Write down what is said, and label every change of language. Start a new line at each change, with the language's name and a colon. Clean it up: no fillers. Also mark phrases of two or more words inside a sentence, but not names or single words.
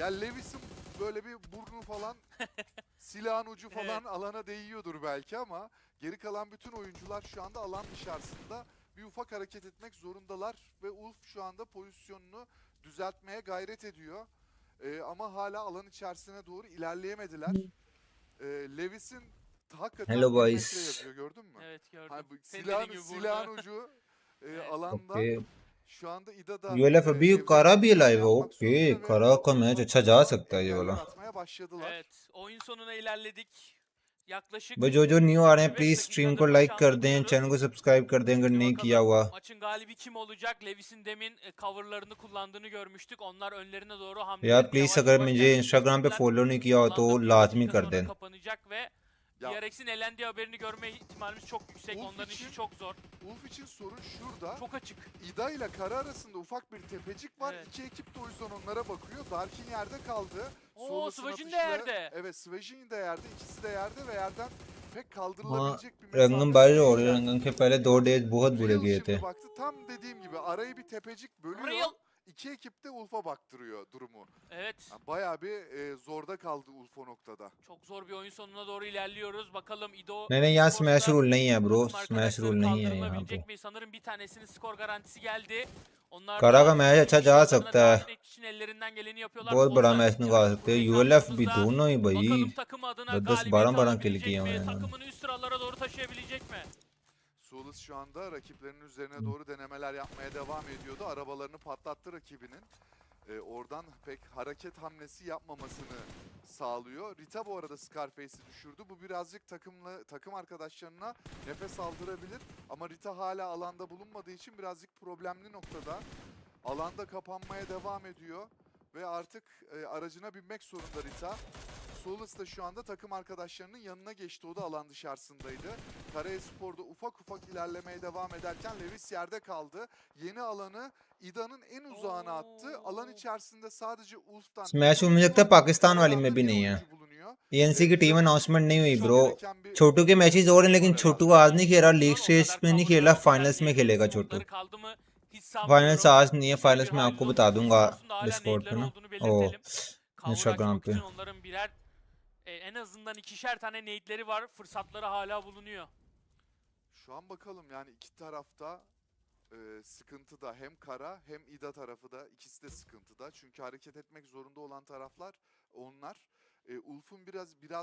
Turkish: Ya Lewis'in böyle bir burnu falan, silahın ucu falan alana değiyordur belki ama geri kalan bütün oyuncular şu anda alan dışarısında bir ufak hareket etmek zorundalar ve Ulf şu anda pozisyonunu düzeltmeye gayret ediyor. Ama hala alan içerisine doğru ilerleyemediler. Lewis'in hakikaten
English: Hello
Turkish: metre
English: boys.
Turkish: yazıyor, gördün mü? Evet gördüm. Silahın ucu alanda. Okay. şu anda İDA'da
Hindi: ULF अभी करा भी लाइव है ओके करा का मैच अच्छा जा सकता है ये वाला
Turkish: atmaya başladılar. Evet, oyun sonuna ilerledik. Yaklaşık
Hindi: भाई जो न्यू आ रहे हैं प्लीज स्ट्रीम को लाइक कर दें चैनल को सब्सक्राइब कर दें अगर नहीं किया हुआ.
Turkish: Maçın galibi kim olacak? Lewis'in demin coverlarını kullandığını görmüştük. Onlar önlerine doğru hamle.
Hindi: यार प्लीज अगर मुझे इंस्टाग्राम पे फॉलो नहीं किया हो तो लाजमी कर दें.
Turkish: Kapanacak ve DRX'in elendiği haberini görme ihtimalimiz çok yüksek. Onların işi çok zor. Ulf için sorun şurada. Çok açık. İDA ile Kara arasında ufak bir tepecik var. İki ekip de o yüzden onlara bakıyor. Darkin yerde kaldı. Svajin de yerde. Evet, Svajin de yerde. İkisi de yerde ve yerden pek kaldırılabilecek bir mesafe.
Hindi: रंगम बाहर हो रही है रंगम के पहले 4 डेज बहुत बुरे गए थे.
Turkish: Baktı, tam dediğim gibi arayı bir tepecik bölüyor. İki ekip de Ulf'a baktırıyor durumu. Evet. Yani bayağı bir zorda kaldı Ulf o noktada. Çok zor bir oyun sonuna doğru ilerliyoruz. Bakalım İdo...
Hindi: नहीं यहाँ
English: smash rule
Hindi: नहीं है ब्रो
English: smash rule
Hindi: नहीं है यहाँ पे.
Turkish: Sanırım bir tanesinin skor garantisi geldi. Onlar
Hindi: करा का मैच अच्छा जा सकता है.
Turkish: ellerinden geleni yapıyorlar.
Hindi: बहुत बड़ा मैच निकाल सकते हैं. ULF भी दोनों ही भाई
Turkish: Bakalım takım adına
Hindi: 10-12 kill किए हुए हैं.
Turkish: Takımını üst sıralara doğru taşıyabilecek mi? Solus şu anda rakiplerinin üzerine doğru denemeler yapmaya devam ediyordu. Arabalarını patlattı rakibinin. Oradan pek hareket hamlesi yapmamasını sağlıyor. Rita bu arada Scarface'i düşürdü. Bu birazcık takım arkadaşlarına nefes aldırabilir. Ama Rita hala alanda bulunmadığı için birazcık problemli noktada. Alanda kapanmaya devam ediyor. Ve artık aracına binmek zorunda Rita. Solus da şu anda takım arkadaşlarının yanına geçti. O da alan dışarısındaydı. Kara Espor'da ufak ufak ilerlemeye devam ederken Lewis yerde kaldı. Yeni alanı İDA'nın en uzağına attı. Alan içerisinde sadece Ulf'tan...
Hindi: स्मैश मुझे लगता है पाकिस्तान वाली में भी नहीं है. ENC की
English: team announcement
Hindi: नहीं हुई ब्रो. छोटू के मैचेस और हैं लेकिन छोटू आज नहीं खेला
English: league stage
Hindi: में नहीं खेला फाइनल्स में खेलेगा छोटू. फाइनल्स आज नहीं है फाइनल्स में आपको बता दूंगा डिस्कॉर्ड पे ना. ओ इंस्टाग्राम पे.
Turkish: En azından ikişer tane nade'leri var. Fırsatları hala bulunuyor. Şu an bakalım yani iki tarafta sıkıntıda. Hem Kara hem İDA tarafı da ikisi de sıkıntıda. Çünkü hareket etmek zorunda olan taraflar onlar. Ulf'un biraz daha...